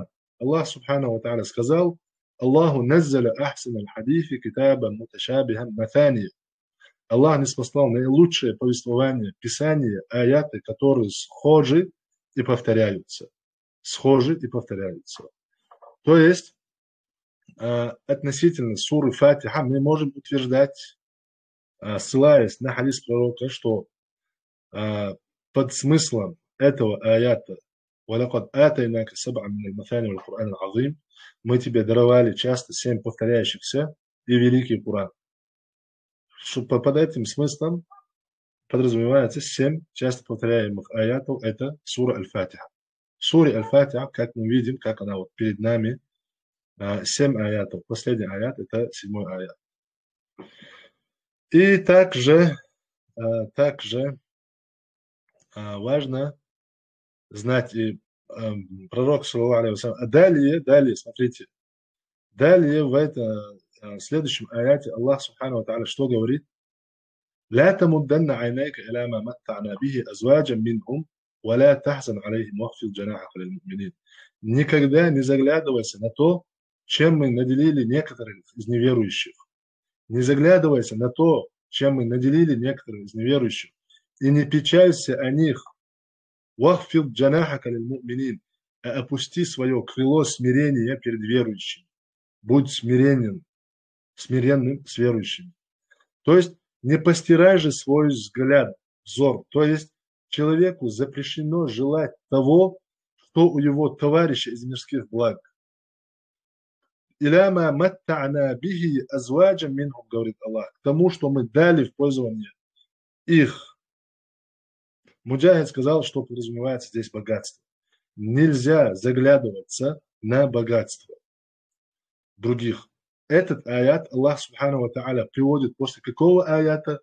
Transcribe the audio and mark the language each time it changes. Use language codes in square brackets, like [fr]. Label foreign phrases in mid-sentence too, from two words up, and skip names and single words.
[ar] الله سبحانه وتعالى сказал: الله نزل أحسن الحديث كتابا متشابها مثاني. [ru] Аллах ниспослал наилучшее повествование, писание, аяты, которые схожи и повторяются. Схожи и повторяются. То есть, относительно суры Фатиха мы можем утверждать, ссылаясь на хадис пророка, что под смыслом этого аята [ar] «ولقد آتيناك سبعا من المثاني والقرآن العظيم» [ru] мы тебе даровали часто 7 повторяющихся и великий Коран. Под этим смыслом подразумевается 7 часто повторяемых аятов, это сура Аль-Фатиха. В суре Аль-Фатиха, как мы видим, как она вот перед нами, 7 аятов. Последний аят это 7 аят. И также важно знать, и пророк, [ar] صلى الله عليه وسلم, [ru] далее, смотрите, далее в следующем аяте Аллах [ar] سبحانه وتعالى [ru] что говорит? [ar] لا تمدن عينيك إلى ما متعنا به أزواجا منهم ولا تحزن عليهم واخفض جناحك للمؤمنين. [ru] Никогда не заглядывайся на то, чем мы наделили некоторых из неверующих. Не заглядывайся на то, чем мы наделили некоторых из неверующих. И не печалься о них. [ar] واخفض جناحك للمؤمنين. [ru] Опусти свое крыло смирения перед верующими. Будь смиренным с верующими. То есть не постирай же свой взор. То есть человеку запрещено желать того, что у его товарища из мирских благ. [ar] إلى ما متعنا به أزواجا منهم, [ru] говорит Аллах, к тому, что мы дали в пользование их. Муджахид сказал, что подразумевается здесь богатство. Нельзя заглядываться на богатство других. Этот аят Аллах [ar] سبحانه وتعالى [ru] приводит после какого аята?